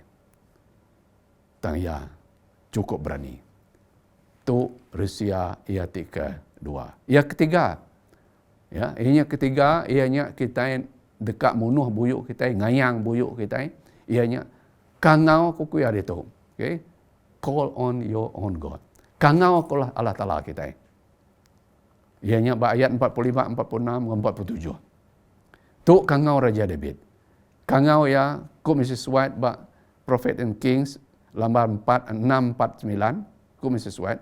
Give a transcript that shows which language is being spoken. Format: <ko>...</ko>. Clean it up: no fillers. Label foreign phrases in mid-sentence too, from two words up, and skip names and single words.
<iba>Tang ya cukup berani. Tu Rusia ia kedua. Yang ketiga, ya, ianya ketiga ianya kita dekat munuh buyuk kita, ngayang buyuk kita, ianya Kangau ko kuya dito.</iba> <en>Okay? Call on your own God.</en> <iba>Kangau ko lah Allah Ta'ala kita. Ianya ayat 45, 46, 47. Tu kangau Raja David. Kangau ya ku Mrs. White ba Prophet and Kings lambar 649 ku Mrs. White.</iba>